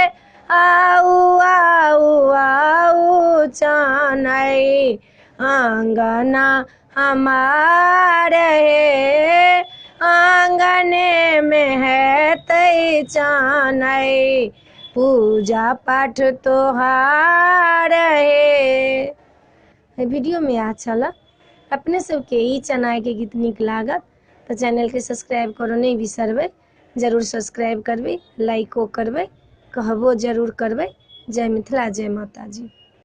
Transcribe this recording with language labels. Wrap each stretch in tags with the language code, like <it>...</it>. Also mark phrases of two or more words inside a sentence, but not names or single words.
<mai>आऊ आऊ आऊ चनाई आंगना हमार हे, आंगने में हेतै चनाई पूजा पाठ तोहार हे। वीडियो में अच्छा लग अपने सबके ई चनाई के गीत नीक लागत तो चैनल के सब्सक्राइब करो नहीं बिसरबै, जरूर सब्सक्राइब करबै, लाइको करबै, कहबो जरूर करबै। जय मिथिला, जय माता जी।</mai>